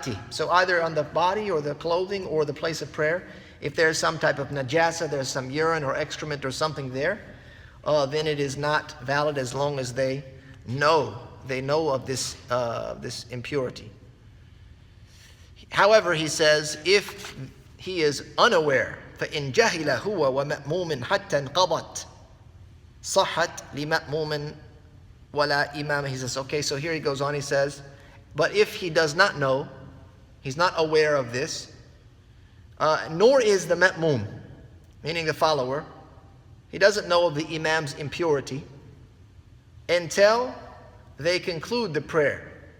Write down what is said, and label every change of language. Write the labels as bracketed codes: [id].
[en] So either on the body or the clothing or the place of prayer, if there's some type of najasa, there's some urine or excrement or something there, then it is not valid as long as they know of this impurity. However, he says, if he is unaware, [ar] فَإِنْ جَهِلَ هُوَ وَمَأْمُومٍ حَتَّى انْقَضَتْ صَحَّتْ لِمَأْمُومٍ وَلَا إِمَامٍ. [en] He says, okay, so here he goes on, he says, but if he does not know, he's not aware of this, nor is the ma'mum, meaning the follower, he doesn't know of the imam's impurity until they conclude the prayer.